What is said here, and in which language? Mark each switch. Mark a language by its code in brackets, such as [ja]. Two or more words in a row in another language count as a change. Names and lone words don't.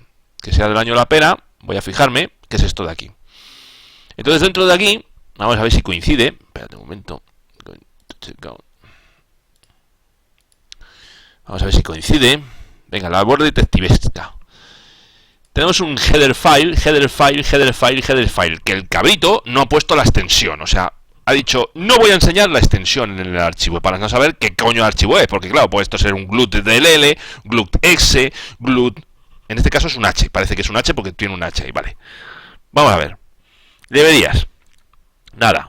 [es] Que sea del año la pera. Voy a fijarme, que es esto de aquí. Entonces dentro de aquí, vamos a ver si coincide. Espérate un momento. Vamos a ver si coincide. Venga, la labor detectivesca. Tenemos un [en] header file, header file, header file, header file. [es] Que el cabrito no ha puesto la extensión. O sea, ha dicho, no voy a enseñar la extensión en el archivo para no saber qué coño de archivo es. Porque claro, puede esto ser un glut DLL, glut exe, glut. En este caso es un H. Parece que es un H porque tiene un H ahí, vale. Vamos a ver. Deberías. Nada.